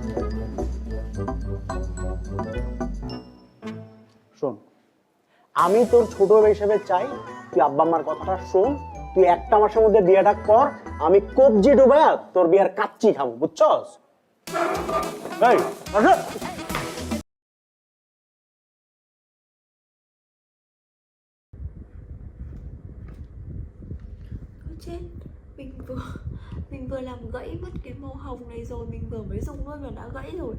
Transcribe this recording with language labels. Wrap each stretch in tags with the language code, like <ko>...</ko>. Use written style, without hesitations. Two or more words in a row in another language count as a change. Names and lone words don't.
<bn>শোন, আমি তোর ছোট হিসেবে চাই তুই আব্বা আম্মার কথাটা শোন, তুই একটা মাসের মধ্যে বিয়েটা কর, আমি কবজি ডুবায়া তোর বিয়ার কাচ্চি খাবো, বুঝছস? এই আসো।</bn> <vi>Chết, mình vừa làm gãy mất cái màu hồng này rồi, mình vừa mới dùng luôn mà đã gãy rồi.</vi>